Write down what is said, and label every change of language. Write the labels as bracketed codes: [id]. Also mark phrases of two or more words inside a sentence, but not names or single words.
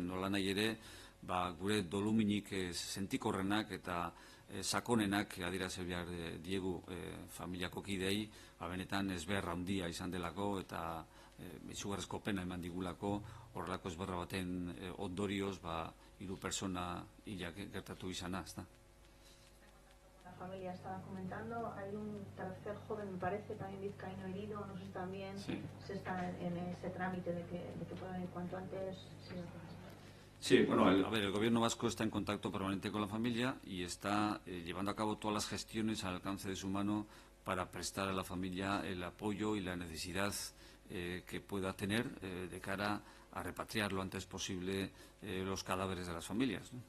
[eu] Nola nahi ere, gure doluminik sentikorrenak eta sakonenak adierazi behar diegu familiako kidei, benetan ezbeharra handia izan delako eta izugarrizko pena eman digulako horrelako ezbeharra baten ondorioz 3 pertsona hilak gertatu izana, ezta? [es] La familia estaba comentando, hay un tercer joven, me parece, también vizcaíno herido, no sé si también sí. Se está en ese trámite de que puedan ir cuanto antes. Sí, bueno, el gobierno vasco está en contacto permanente con la familia y está llevando a cabo todas las gestiones al alcance de su mano para prestar a la familia el apoyo y la necesidad que pueda tener de cara a repatriar lo antes posible los cadáveres de las familias, ¿no?